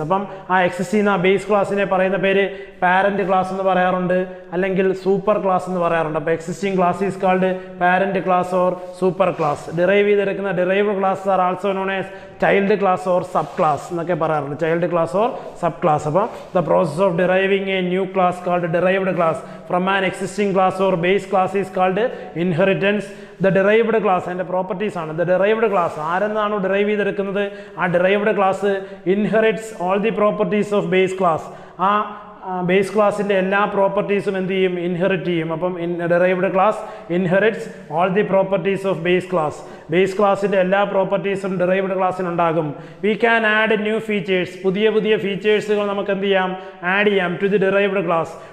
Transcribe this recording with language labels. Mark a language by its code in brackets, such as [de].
[ml] അപ്പം ആ എക്സിസ്റ്റ് ചെയ്യുന്ന ബേസ് ക്ലാസ്സിനെ പറയുന്ന പേര് പാരന്റ് ക്ലാസ് എന്ന് പറയാറുണ്ട്, അല്ലെങ്കിൽ സൂപ്പർ ക്ലാസ് എന്ന് പറയാറുണ്ട്. [en] അപ്പോൾ existing class is called parent class or super class. [ml] Derive ചെയ്തെടുക്കുന്ന [en] derived class are also known as child class or sub class [ml] എന്നൊക്കെ പറയാറുണ്ട്. [en] Child class or sub class. അപ്പോൾ the process of deriving a new class called derived class from an existing class or base class is called inheritance. The derived class and the properties ആണ്. The derived class [ml] ആരെന്നാണോ derive ചെയ്തെടുക്കുന്നത് [en] ആ derived class inherits all the properties of base class. [ml] ആ base ക്ലാസിൻ്റെ എല്ലാ പ്രോപ്പർട്ടീസും എന്ത് ചെയ്യും? Inherit ചെയ്യും. [en] അപ്പം derived class inherits all the properties of base class. [ml] Base ക്ലാസിൻ്റെ എല്ലാ പ്രോപ്പർട്ടീസും derived ക്ലാസ്സിനുണ്ടാകും. [en] We can add new features. [ml] പുതിയ പുതിയ ഫീച്ചേഴ്സുകൾ നമുക്ക് എന്ത് ചെയ്യാം? ആഡ് ചെയ്യാം [en] To the derived class.